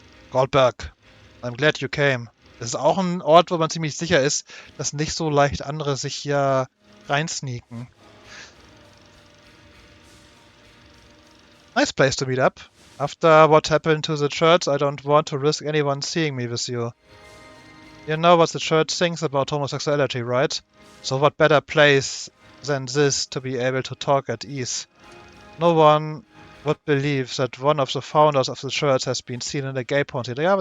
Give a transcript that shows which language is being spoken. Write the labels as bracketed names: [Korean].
[English] Goldberg, I'm glad you came. [German] Das ist auch ein Ort, wo man ziemlich sicher ist, dass nicht so leicht andere sich hier reinsneaken. [English] Nice place to meet up. After what happened to the church, I don't want to risk anyone seeing me with you. You know what the church thinks about homosexuality, right? So what better place than this to be able to talk at ease? No one would believe that one of the founders of the church has been seen in a gay porn theater.